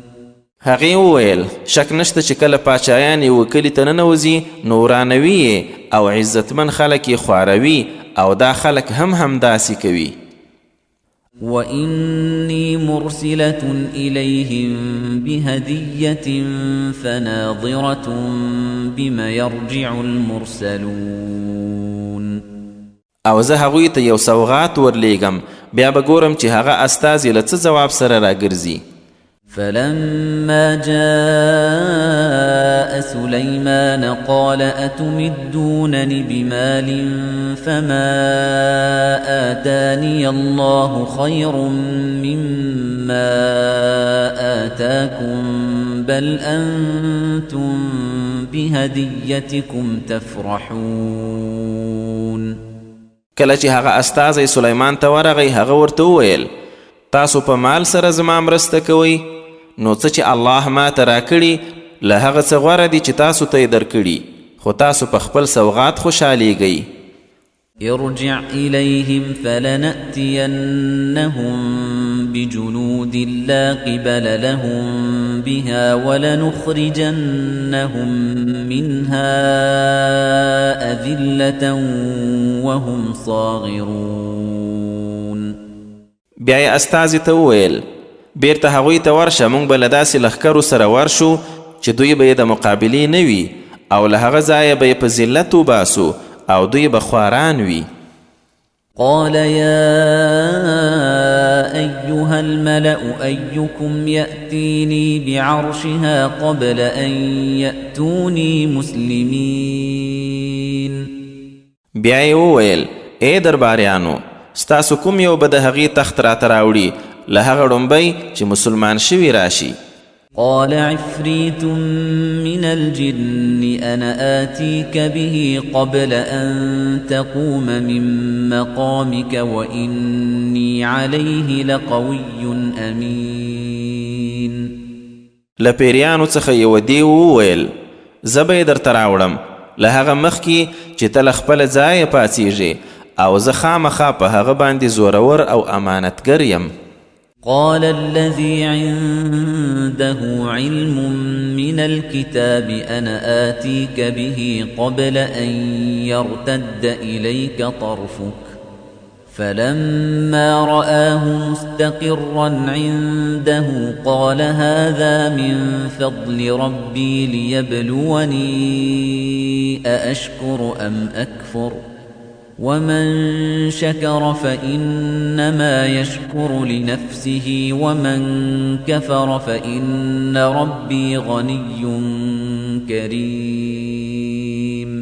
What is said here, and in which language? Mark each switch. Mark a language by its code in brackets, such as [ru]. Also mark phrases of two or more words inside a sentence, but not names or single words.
[ps] هغې وویل شک نشته چې کله پاچایان یو کلي ته ننوځي نو ورانوي او عزتمن خلک یې خواروي او دا خلک هم داسې کوي. [ar] وإني مرسلة إليهم بهدية فناظرة بما يرجع المرسلون. [ps] او زه هغوی ته یو سوغات ورلیږم، بیا به ګورم چې هغه استازي له څه ځواب سره راګرځي. [ar] فلما جاء سليمان قال أتمدونني بمال فما آتاني الله خير مما آتاكم بل أنتم بهديتكم تفرحون. [ps] کله چې هغه استازی سلیمان ته ورغی هغه ورته وویل تاسو په مال سره زما مرسته کوئ، نو څه چې الله ما ته راکړي له هغه څه غوره دي چې تاسو ته یې درکړي، خو تاسو په خپل سوغات خوشحالیږئ. [ar] ارجع إليهم فلنأتينهم بجنود لا قبل لهم بها ولنخرجنهم منها أذلة وهم صاغرون. [ps] بیا یې استازي ته وویل بیرته هغوی ته ورشه، موږ به له داسې لښکرو سره ورشو چې دوی به یې د مقابلې نه وي او له هغه ځایه به یې په ذلت وباسو او دوی به خواران وي. [ar] قال يا أيها الملأ أيكم يأتيني بعرشها قبل أن يأتوني مسلمين. [ps] بیا یې وویل ای درباریانو ستاسو کوم یو به د هغې تخت راته راوړي له هغه ډومبی چې مسلمان شوي راشي. [ar] قال عفريت من الجن أنا آتيك به قبل أن تقوم من مقامك وإني عليه لقوي أمين. [ps] له پیریانو څخه یو دی وویل زه به یې درته راوړم له هغه مخکې چې ته له خپله ځایه پاڅېږې او زه خامخا په هغه باندې زورور او امانتګر یم. [ar] قال الذي عنده علم من الكتاب أنا آتيك به قبل أن يرتد إليك طرفك فلما رآه مستقرا عنده قال هذا من فضل ربي ليبلوني أأشكر أم أكفر ومن شكر فإنما يشكر لنفسه ومن كفر فإن ربي غني كريم.